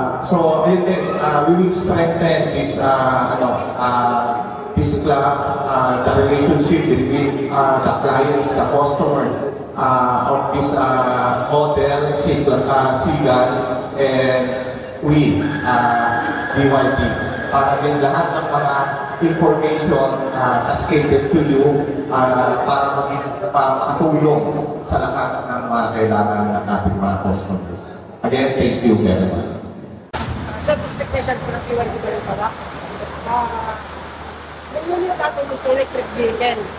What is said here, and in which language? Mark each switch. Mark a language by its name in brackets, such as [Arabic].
[English] So and then we will strengthen this this club, the relationship between the clients, the customer of this hotel, Sigal, and we, BYD. [Filipino] Para din lahat ng mga information [English] cascaded to you [Filipino] para makatulong sa lahat ng mga kailangan ng ating mga customers. [English] Again, thank you very much. [Filipino] Service technician po ng BYD Balintawak. May unit natin [English] is electric vehicle.